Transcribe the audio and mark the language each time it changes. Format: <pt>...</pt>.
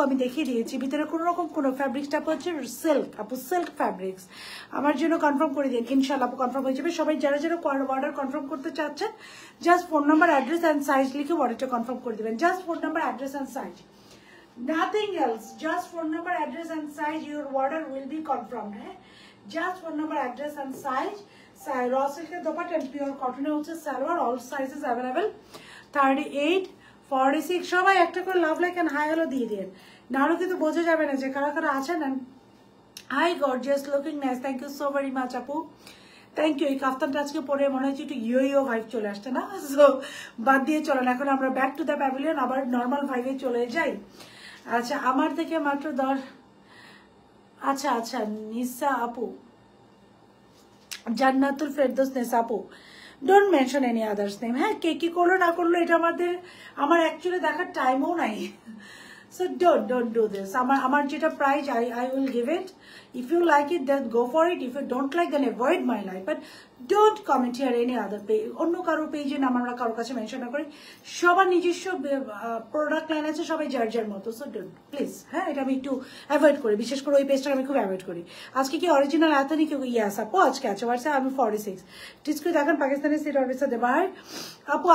<bn>আমি দেখিয়ে দিয়েছি, ভিতরে কোনো রকম কোনো ফ্যাব্রিক্সটা হচ্ছে সিল্ক আপু, সিল্ক ফ্যাব্রিক্স। আমার জন্য কনফার্ম করে দিন, ইনশাল্লাহ আপু কনফার্ম হয়ে যাবে। সবাই যারা যারা অর্ডার কনফার্ম করতে চাচ্ছেন,</bn> <en>just phone number, address and size</en> <bn>লিখে অর্ডারটা কনফার্ম করে দিবেন।</bn> <en>Just phone number, address and size, nothing else. Just phone number, address and size, your order will be confirmed. Just phone number, address and size. Raw silk dupatta and pure cotton</en> <bn>হচ্ছে salwar,</bn> <en>all sizes available, 38, 46।</en> <bn>সবাই একটা করে love like and hi hello দিয়ে দিন, নাহলে কিন্তু বোঝা যাবে না যে কারা কারা আছেন।</bn> <en>Hi gorgeous, looking nice, thank you so very much আপু, thank you.</en> <bn>এই কাফতানটা আজকে পরে মনে হচ্ছে একটু ইয়ো ভাইব চলে আসছে না? সো বাদ দিয়ে চলেন, এখন আমরা</bn> <en>back to the pavilion,</en> <bn>আবার নর্মাল ভাইবে চলে যাই। আচ্ছা, আমার থেকে মাত্র 10। আচ্ছা নিসা আপু, জান্নাতুল ফেরদৌস নেসা আপু,</bn> <en>Don't mention any others name.</en> <bn>হ্যাঁ, কে কি করলো না করলো এটা আমার অ্যাকচুয়ালি দেখার টাইমও নাই।</bn> <en>So don't do this.</en> <bn>আমার যেটা price,</bn> <en>I will give it. If you like it, then go for it. If you don't like, then avoid my life. But don't comment here any other page.</en> <bn>অন্য কারো পেজে নাম আমরা কারো কাছে mention না করি। সবার নিজস্ব প্রোডাক্ট লাইন আছে, সবাই যার মতো।</bn> <en>So don't please.</en> <bn>হ্যাঁ, এটা আমি একটু অ্যাভয়েড করি, বিশেষ করে ওই পেজটা আমি খুব অ্যাভয়েড করি। আজকে কি অরিজিনাল এতনি কেউ ইয়াস আপু আজকে আছে হোয়াটসঅ্যাপ, আমি 46 স্টিচ করে দেখেন পাকিস্তানি সিট অফিসার দেবার আপু।</bn>